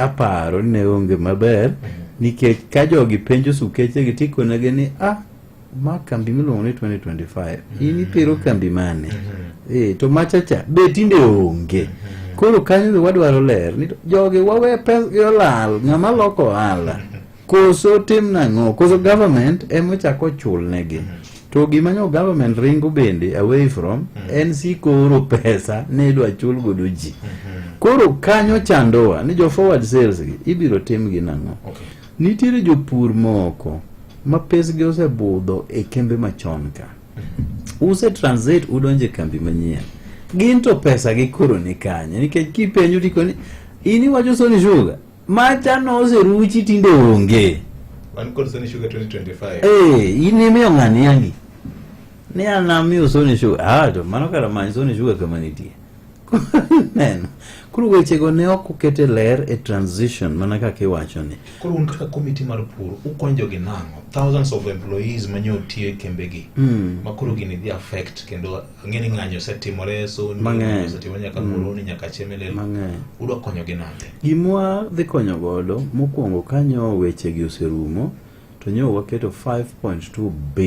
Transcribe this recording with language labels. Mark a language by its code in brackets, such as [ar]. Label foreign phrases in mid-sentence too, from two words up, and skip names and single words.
[luo] Aparo ni ne onge maber, nikech ka jogi penjo sukeche gi tikonegi ni ma kambi miluongo ni 2025 in ipiro kambi mane? To machacha be tinde onge. Koro kanyo wadwaro ler ni jogi wawe pes gi olal, ng'ama loko ohala koso tim nang'o, koso government emochako chul negi. To gimanyo government ringo bende [en] away from [luo] en sikoro pesa ne idwa chul godo ji. Koro kanyo chandowa ni jo [en] forward sales [luo] gi ibiro tim gi nang'o. Nitiere jopur moko ma pesgi osebudho e kembe machon ka. Use transit udonje kambi manyien. Gin to pesa gi koro ni kanye, nikech kipenjo tikoni ini wacho Sony Sugar macha no oseruchi tinde onge. Wan kod Sony Sugar 2025. Ini miyo ng'ani yangi ni anamiyo Sony Sugar. To mano kara manyi Sony Sugar kama nitie. Neno. Koro wechego ne ok okete ler e transition mana kaka iwacho ni. Koro un kaka komiti mar pur ukonjo gi nang'o? [en] Thousands of employees [luo] manyo tie kembe gi. Ma koro gini dhi affect kendo ng'eni ng'anyo setimore so ni setimore nyaka Muhoroni nyaka Chemelil. Udwa konyo gi nang'o? Gimwa dhi konyo godo mokwongo kanyo weche gi oserumo to nyo waketo 5.2 billion